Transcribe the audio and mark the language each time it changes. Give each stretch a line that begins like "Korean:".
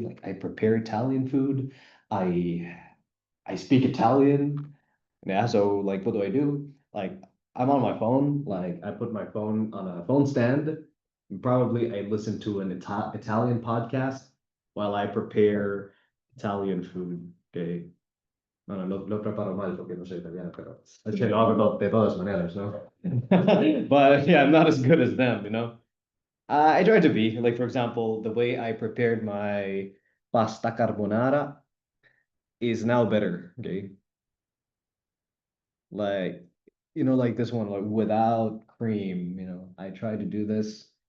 English: Like, I prepare Italian food. I I speak Italian. Yeah, so like what do I do? Like I'm on my phone, like I put my phone on a phone stand. Probably I listen to an Italian podcast while I prepare Italian food. Okay.
Spanish: No, no, lo preparo mal porque no soy italiano, pero es que lo hago de todas maneras, ¿no?
English: But yeah, I'm not as good as them. I try to be. Like, for example, the way I prepared my pasta carbonara is now better. Okay. Like, like this one, like without cream, I try to do this.